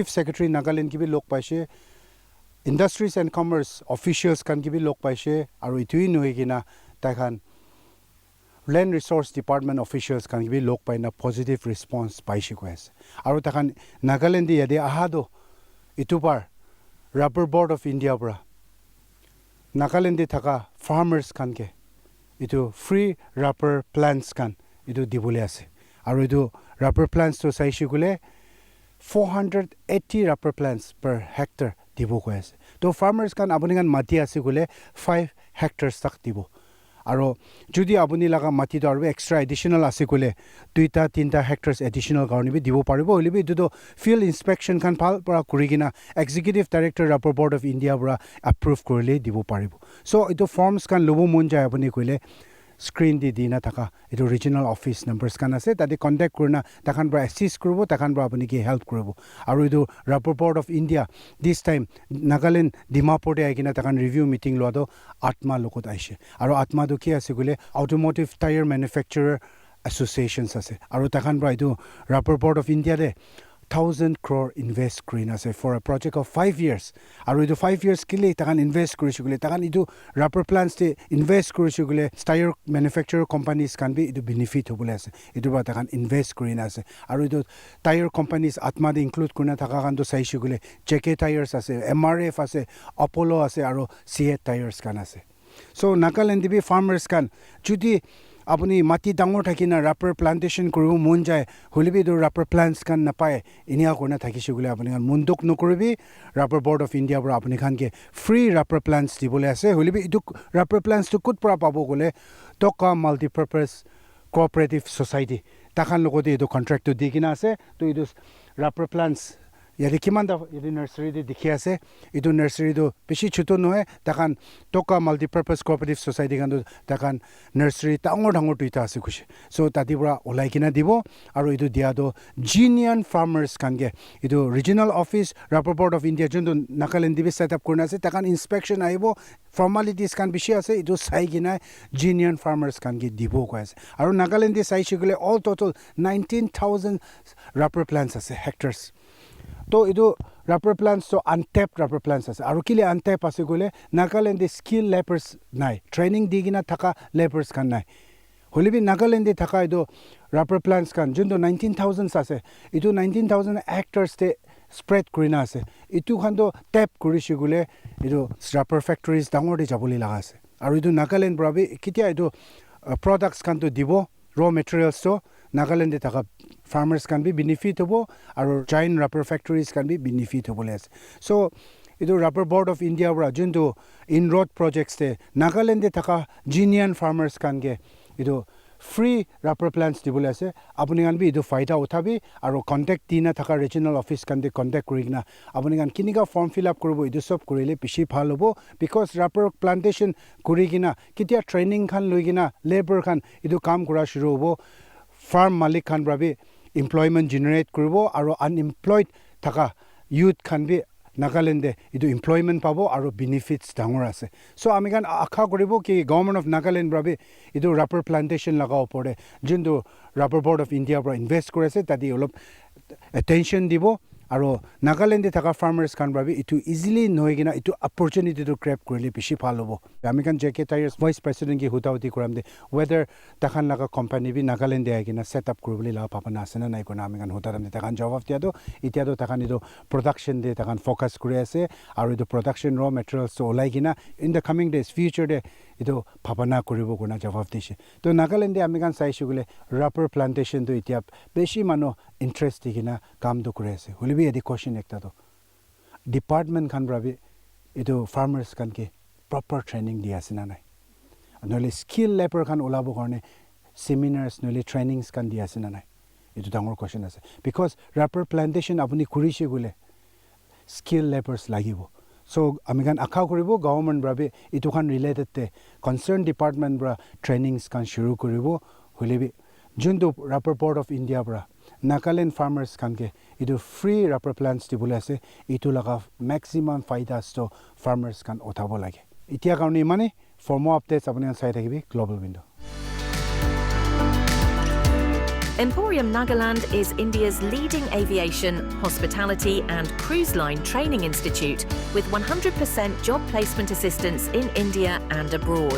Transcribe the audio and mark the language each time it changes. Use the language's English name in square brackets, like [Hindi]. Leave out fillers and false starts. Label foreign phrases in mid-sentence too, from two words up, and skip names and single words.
[Naga Pidgin] Secretary Nagaland ki bi lok pashe Industries and Commerce officials kan ki bi lok pashe aru itui noigina takan Land Resource Department officials kan ki bi lok paina [English] positive response [Naga Pidgin] paishe ko ase aru takan Nagaland yade ahado itupar Rubber Board of India bra Nagaland thaka farmers kan ke itu [English] free rubber plants [Naga Pidgin] kan itu dibule ase aru itu [English] rubber plants [Naga Pidgin] to sai shigule [English] 480 rubber plants per hectare [Naga Pidgin] dibu ko ase to farmers kan apuni kan mati ase gule 5 hectares tak dibu aru jodi apuni laga mati to aru [English] extra additional [Naga Pidgin] ase gule 2-3 hectares additional garni bi dibu paribo olibi itu [English] field inspection [Naga Pidgin] kan pal para kurigina [English] Executive Director [Naga Pidgin] Rubber Board of India bra approve korle dibu paribo so itu forms kan lobo mun jay apuni koile screen di dina thaka itu [English] regional office numbers [Naga Pidgin] kan ase tadi contact kurna takan bra assist kurbo takan bra apuni ki help kurbo aru itu Rubber Board of India this time Nagaland Dimapur te aikina takan [English] review meeting [Naga Pidgin] lo do Atma lokot aise aru Atma do ki ase gule [English] automotive tire manufacturer associations [Naga Pidgin] ase aru takan bra itu Rubber Board of India de 1,000 crore invest green ase [English] for a project of 5 years [Naga Pidgin] aru itu [English] 5 years [Naga Pidgin] kile takan invest kurishugule takan itu [English] rubber plants [Naga Pidgin] te invest kurishugule [English] tire manufacturer companies [Naga Pidgin] kan bi itu benefit hobule ase itu ba takan invest green ase aru itu tire companies Atma de include kurna taka kan to sai shugule JK tires ase MRF ase Apollo ase aru CA tires kan ase so Nagaland bi farmers kan judi apuni mati dangor thakina [English] rubber plantation [Naga Pidgin] kuru mon jay holibi do [English] rubber plants [Naga Pidgin] kan napai inia korna thaki shugule apuni kan munduk nokuribi Rubber Board of India bra apuni kan ke [English] free rubber plants [Naga Pidgin] dibole ase holibi idu [English] rubber plants [Naga Pidgin] to kut pra pabo gole toka multi-purpose [English] cooperative society [Naga Pidgin] takan logote idu contract to digina ase to idu [English] rubber plants [Naga Pidgin] yari kimanda yari nursery de dikhi ase itu nursery do beshi chuto nohe takan toka [English] multi-purpose cooperative society [Naga Pidgin] kan takan nursery tangor tuita ase kushi so tatibra olai kina dibo aru itu dia do [English] genuine farmers [Naga Pidgin] kange itu [English] regional office [Naga Pidgin] rubber board of India jundu Nagaland dibe [English] set up [Naga Pidgin] kurna ase takan inspection aibo formalities kan bishi ase itu sai kina [English] genuine farmers [Naga Pidgin] kange dibo ko ase aru Nagaland de sai shigule [English] all total 19,000 rubber plants [Naga Pidgin] ase hectares to idu [English] rubber plants [Naga Pidgin] to [English] untapped rubber plants [Naga Pidgin] ase aru kile untapped ase gole Nagaland de [English] skill laborers [Naga Pidgin] nai training digina thaka laborers kan nai holibi Nagaland de thaka idu [English] rubber plants [Naga Pidgin] kan jundo 19,000 ase idu [English] 19,000 hectares [Naga Pidgin] te spread kurina ase itu khando tap kuri shigule idu [English] rubber factories [Naga Pidgin] dangor de jabuli laga ase aru idu Nagaland brabi kitia idu products kan to dibo [English] raw materials [Naga Pidgin] to Nagaland de taka farmers can be benefit hobo aru [English] giant rubber factories [Naga Pidgin] can be benefit hobo les so idu rubber board of India ra jundu [English] inroad projects [Naga Pidgin] te Nagaland de taka [English] genuine farmers [Naga Pidgin] can ge idu [English] free rubber plants [Naga Pidgin] dibole ase apuni kan bi idu faida uthabi aru contact dina taka [English] regional office [Naga Pidgin] kan de contact kurigna apuni kan kinika [English] form fill up [Naga Pidgin] koribo idu sob korile bishi bhal hobo [English] because rubber plantation [Naga Pidgin] kurigina kitia training khan loigina labor khan idu kam kura shuru hobo farm malik khan brabi employment generate kuribo aru unemployed thaka youth khan bi Nagaland de idu employment pabo aru benefits dangor ase so ami kan akha koribo ki government of Nagaland brabi idu [English] rubber plantation [Naga Pidgin] laga opore jundu rubber board of India bra invest korese tadi olop attention dibo aru Nagaland de thaka farmers kan brabi itu easily noigina itu opportunity to grab korile bishi bhal hobo ami kan Hectares [English] vice president [Naga Pidgin] ki hutauti koram de whether takhan laga company bi Nagaland de agina set up koribole la papana asena nai kona ami kan hutaram de takhan jawab dia do itia do takhan idu production de takhan focus kuri ase aru idu [English] production raw materials [Naga Pidgin] to olai gina [English] in the coming days future [Naga Pidgin] de idu papana koribo kona jawab dishe to Nagaland de ami kan sai shugule [English] rubber plantation [Naga Pidgin] do itia beshi mano interest digina kam do kure ase holibi edi question ekta do department khan brabi idu farmers kan ke [English] proper training [Naga Pidgin] dia asina nai anole [English] skill labor [Naga Pidgin] kan olabo karne seminars nole trainings kan dia asina nai itu dangor question ase [English] because rubber plantation [Naga Pidgin] apuni kurishi gule [English] skill laborers [Naga Pidgin] lagibo so ami kan akha koribo government brabi itu kan related te [English] concerned department [Naga Pidgin] bra trainings kan shuru koribo holibi jundu rubber board of India bra Nagaland farmers kan ke idu [English] free rubber plants [Naga Pidgin] dibole ase itu laga maximum faidas to farmers kan othabo lage itia karone mane [English] for more updates [Naga Pidgin] apni sai thakibi [English] global window Emporium Nagaland is India's leading aviation, hospitality and cruise line training institute with 100% job placement assistance in India and abroad.